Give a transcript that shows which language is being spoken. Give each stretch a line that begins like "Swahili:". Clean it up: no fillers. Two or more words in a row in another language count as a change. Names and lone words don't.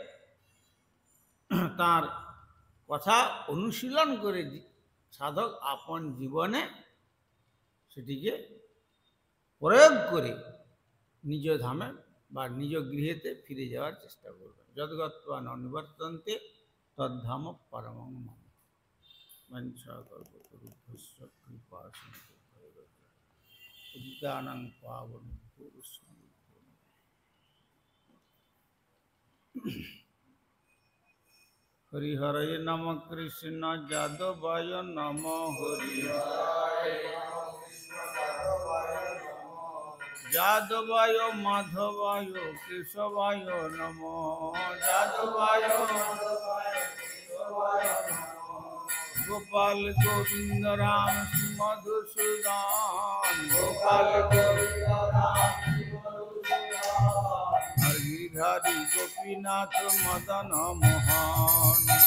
Bangla: তার কথা অনুশীলন করে সাধক আপন জীবনে সেটিকে প্রয়োগ করে নিজ ধামে বা নিজ গৃহেতে ফিরে যাওয়ার চেষ্টা করবেন।
Sanskrit: যদ্গত্বা ন নিবর্তন্তে তদ্ধাম পরমং মম। মঞ্চাকল্পতরুভ্যশ্চ কৃপাসিন্ধুভ্যৈঃ পাবনেভ্যো বৈষ্ণবেভ্যো নমঃ। হরিহরয়ে নম কৃষ্ণ যাদবায় নম হরিহরায় যাদবায় মাধবায় কেশবায় নম যাদবায় গোপাল গোবিন্দ রাম মধুসূদন গোপাল গোবিন্দ রাম হরিহরি গোপীনাথ মদন মোহন